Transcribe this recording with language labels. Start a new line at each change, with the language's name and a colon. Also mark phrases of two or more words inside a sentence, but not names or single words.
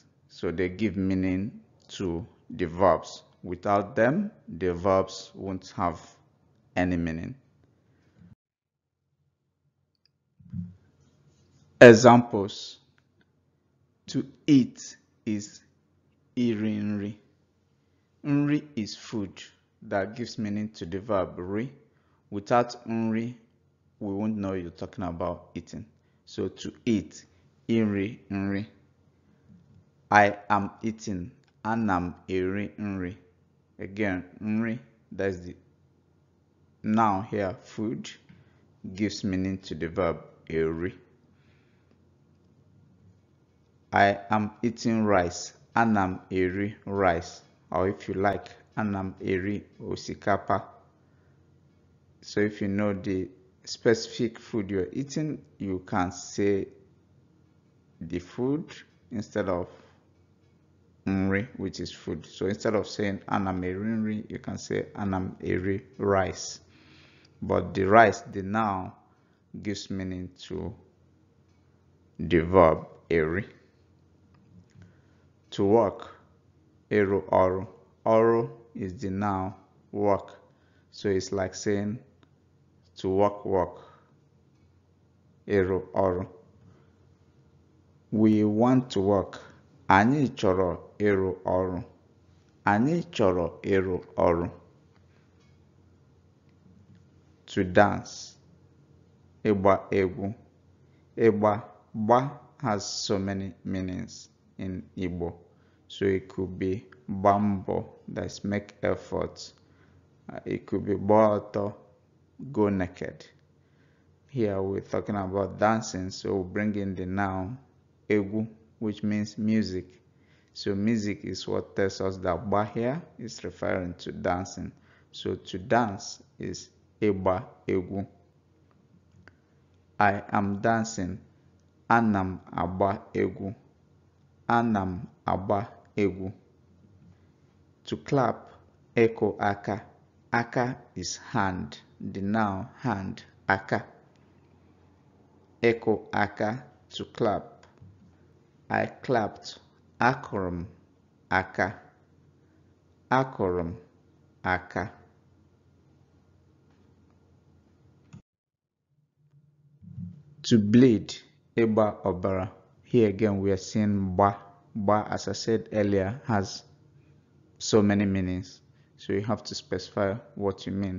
English: So they give meaning to the verbs. Without them, the verbs won't have any meaning. Examples. To eat is
Igbo: iri nri.
English: Nri is food that gives meaning to the verb ri. Without nri, we won't know you're talking about eating. So to eat,
Igbo: iri nri.
English: I am eating,
Igbo: anam eri nri.
English: Again, nri, that's the noun here, food, gives meaning to the verb eri. I am eating rice,
Igbo: anam eri
English: rice. Or if you like,
Igbo: anam eri osikapa.
English: So if you know the specific food you're eating, you can say the food instead of nri, which is food. So instead of saying
Igbo: anam eri nri,
English: you can say
Igbo: anam eri
English: rice. But the rice, the noun, gives meaning to the verb eri. To work,
Igbo: eru oru.
English: Oru is the noun, work. So it's like saying to work.
Igbo: Eru oru.
English: We want to work.
Igbo: Anyị chọrọ ịrụ ọrụ. Anyị chọrọ ịrụ ọrụ.
English: To dance,
Igbo: ịgba egwu.
English: Ba has so many meanings in Igbo. So it could be bambo, that's make effort. It could be boto, go naked. Here we're talking about dancing, so we bring in the noun egu, which means music. So music is what tells us that ba here is referring to dancing. So to dance is
Igbo: eba egu.
English: I am dancing,
Igbo: anam aba egu. Anam aba egu.
English: To clap,
Igbo: eko aka.
English: Aka is hand, the noun hand, aka.
Igbo: Eko aka,
English: to clap. I clapped,
Igbo: akụrụ aka. Akụrụ aka.
English: To bleed,
Igbo: ịgba ọbara.
English: Here again we are seeing ba. Ba, as I said earlier, has so many meanings. So you have to specify what you mean.